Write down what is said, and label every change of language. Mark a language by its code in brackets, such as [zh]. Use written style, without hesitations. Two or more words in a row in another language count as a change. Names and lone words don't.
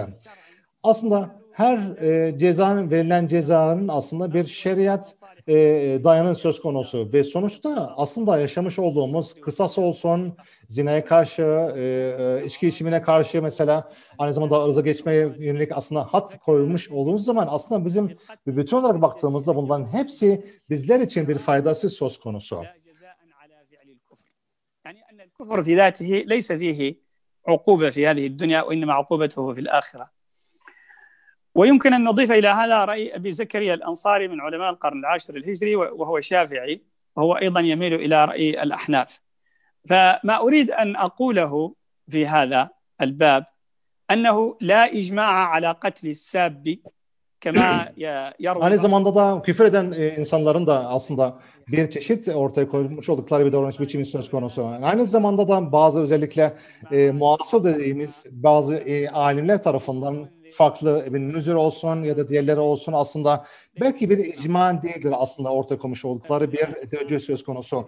[tr] Aslında her verilen cezanın aslında bir şeriat dayanın söz konusu ve sonuçta aslında yaşamış olduğumuz kısas olsun, zinaya karşı, içki içimine karşı mesela aynı zamanda ırza geçmeye yönelik aslında hat koyulmuş olduğumuz zaman aslında bizim bütün olarak baktığımızda bunların hepsi bizler için bir faydası söz konusu. [ar] يعني أن الكفر في ذاته ليس فيه عقوبة في هذه الدنيا وإنما عقوبته في الآخرة. ويمكن أن نضيف إلى هذا رأي أبي زكريا الأنصاري من علماء القرن العاشر الهجري وهو شافعي وهو أيضا يميل إلى رأي الأحناف. فما أريد أن أقوله في هذا الباب أنه لا إجماع على قتل الساب كما يروي. [tr] Aynı zamanda da küfür eden insanların da aslında bir çeşit ortaya koymuş oldukları bir davranış biçimi söz konusu. Aynı zamanda da bazı özellikle muasır dediğimiz bazı alimler tarafından farklı İbn Nüzür olsun ya da diğerleri olsun aslında belki bir icma değildir aslında ortaya koymuş oldukları bir teoriye söz konusu.